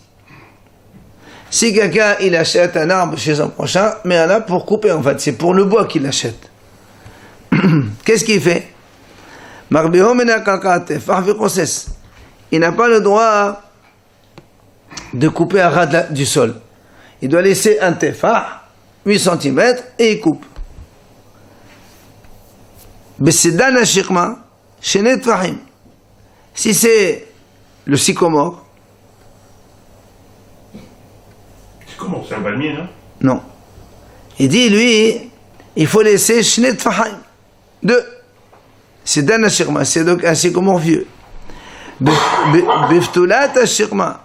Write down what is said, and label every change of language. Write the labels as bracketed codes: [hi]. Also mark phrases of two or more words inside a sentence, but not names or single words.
[fr] Si quelqu'un il achète un arbre chez un prochain, mais un arbre pour couper en fait, c'est pour le bois qu'il achète. Qu'est-ce qu'il fait? Il n'a pas le droit de couper à ras du sol. Il doit laisser un tefah, 8 cm, et il coupe. [he] בסדן השקמה, שני טפחים. [fr] Si c'est le sycomore. Sycomore, c'est un palmier, non? Non. Il dit, lui, il faut laisser [he] שני טפחים. [fr] 2. C'est [he] דן השקמה, [fr] c'est donc un sycomore vieux. [he] בבתולת השקמה.